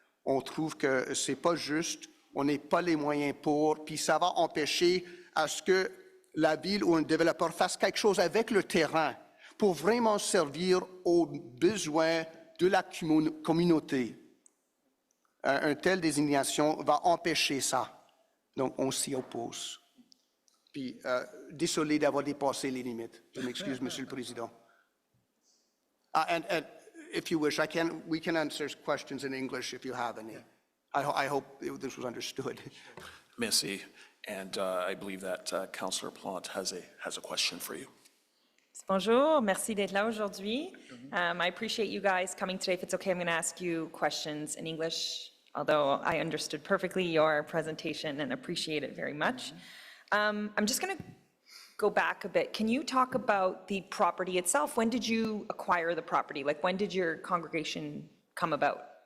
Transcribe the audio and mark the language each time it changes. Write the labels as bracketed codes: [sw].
[fr] On trouve que c'est pas juste, on n'a pas les moyens pour, puis ça va empêcher à ce que la ville ou un développeur fasse quelque chose avec le terrain pour vraiment servir aux besoins de la communauté. Une telle désignation va empêcher ça. Donc, on s'y oppose. Puis, désolé d'avoir dépassé les limites. Je m'excuse, Monsieur le Président. [en] And if you wish, we can answer questions in English if you have any. I hope this was understood. [fr] Merci. [en] And I believe that Councillor Plante has a question for you. [fr] Bonjour, merci d'être là aujourd'hui. [en] I appreciate you guys coming today. If it's okay, I'm going to ask you questions in English, although I understood perfectly your presentation and appreciate it very much. I'm just going to go back a bit. Can you talk about the property itself? When did you acquire the property? Like, when did your congregation come about?